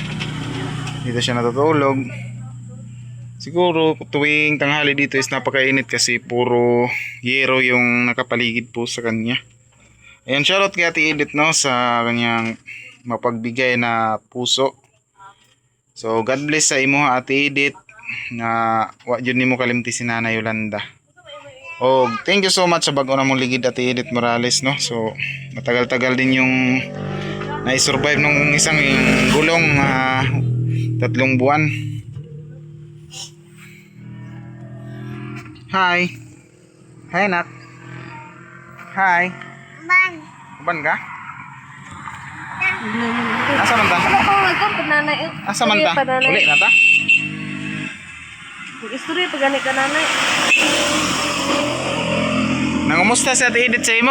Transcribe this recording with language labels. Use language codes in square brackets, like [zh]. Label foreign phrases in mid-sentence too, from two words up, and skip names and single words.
[tl] Dito siya natutulog. Siguro tuwing tanghali dito is napakainit kasi puro yero yung nakapaligid po sa kanya. Ayan, shoutout kay Ate Edith no sa kanyang mapagbigay na puso. [ceb] So [en] God bless [ceb] sa imo Ate Edith na wa jud nimo kalimti si Nanay Yolanda. Oh, [en] thank you so much [ceb] sa bag-o na mong ligid Ate Edith Morales no. [tl] So matagal-tagal din yung na-survive nung isang gulong 3 buwan. Hi. Hi nak. Hi. [ceb] Ban ka? Asa man ta? Asa man ta? Uli na ta? Istorya pag gani ka nanay. Nangumusta si Ate Edith sa imo?